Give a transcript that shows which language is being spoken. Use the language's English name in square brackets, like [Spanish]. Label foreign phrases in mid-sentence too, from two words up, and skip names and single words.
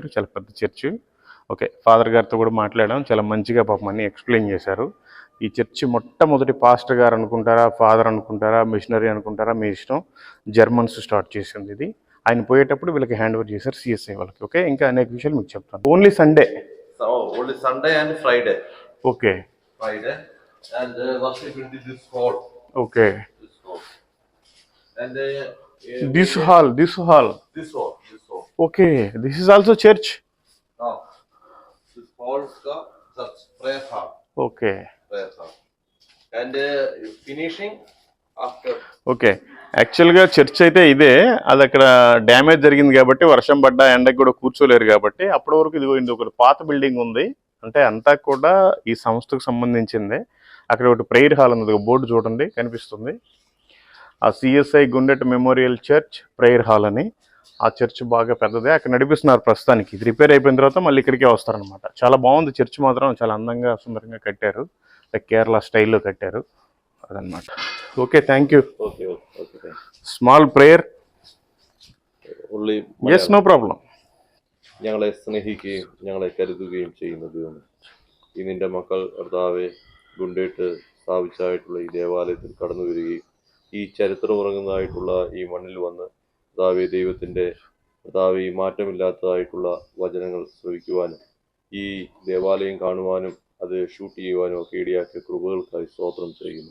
[Telugu] చాలా పెద్ద చర్చ్. ఓకే, ఫాదర్ గారితో కూడా మాట్లాడాం. చాలా మంచిగా పాపం అన్నీ ఎక్స్ప్లెయిన్ చేశారు. ఈ చర్చి మొట్టమొదటి పాస్టర్ గారు అనుకుంటారా, ఫాదర్ అనుకుంటారా, మిషనరీ అనుకుంటారా, మీ ఇష్టం. జర్మన్స్ స్టార్ట్ చేసింది ఇది. ఆయన పోయేటప్పుడు వీళ్ళకి [English] hand over [Telugu] చేశారు సిఎస్ఐ వాళ్ళకి. ఓకే, ఇంకా అనేక విషయాలు మీకు చెప్తాను. [English] only Sunday. Only Sunday and Friday. Okay. Friday and worship in this hall. Okay. This hall. And This hall. This hall. Okay. This is also church. No. This hall is the church prayer hall. Okay. Prayer hall. And finishing after. [Telugu] ఓకే, యాక్చువల్గా చర్చ్ అయితే ఇదే. అది అక్కడ డ్యామేజ్ జరిగింది కాబట్టి, వర్షం పడ్డా ఎండకు కూడా కూర్చోలేరు కాబట్టి అప్పటి వరకు ఇది ఒక పాత బిల్డింగ్ ఉంది. అంటే అంతా కూడా ఈ సంస్థకు సంబంధించిందే. అక్కడ ఒకటి ప్రేయర్ హాల్ ఉంది, ఒక బోర్డు చూడండి కనిపిస్తుంది. ఆ సిఎస్ఐ గుండెట్ మెమోరియల్ చర్చ్ ప్రేయర్ హాల్ అని. ఆ చర్చ్ బాగా పెద్దదే, అక్కడ నడిపిస్తున్నారు ప్రస్తుతానికి. ఇది రిపేర్ అయిపోయిన తర్వాత మళ్ళీ ఇక్కడికే వస్తారనమాట. చాలా బాగుంది చర్చ్ మాత్రం, చాలా అందంగా సుందరంగా కట్టారు. కేరళ స్టైల్లో కట్టారు. [Malayalam] അതന്നమాట. ഓക്കെ, [English] thank you. Small prayer. Yes, no problem. [Malayalam] ഞങ്ങളെ സ്നേഹിക്കുകയും ഞങ്ങളെ കരുതുകയും ചെയ്യുന്ന ദൈവമേ, ഈ നിന്റെ മക്കൾ കർത്താവെ ഗുണ്ടേട്ട് സ്ഥാപിച്ചായിട്ടുള്ള ഈ ദേവാലയത്തിൽ കടന്നു വരികയും ഈ ചരിത്രം ഉറങ്ങുന്നതായിട്ടുള്ള ഈ മണ്ണിൽ വന്ന് കർത്താവെ ദൈവത്തിൻ്റെ കർത്താവെ ഈ മാറ്റമില്ലാത്തതായിട്ടുള്ള വചനങ്ങൾ ശ്രവിക്കുവാനും ഈ ദേവാലയം കാണുവാനും അത് ഷൂട്ട് ചെയ്യുവാനും ഒക്കെ ഇടയാക്കിയ കൃപകൾക്കായി സ്തോത്രം ചെയ്യുന്നു.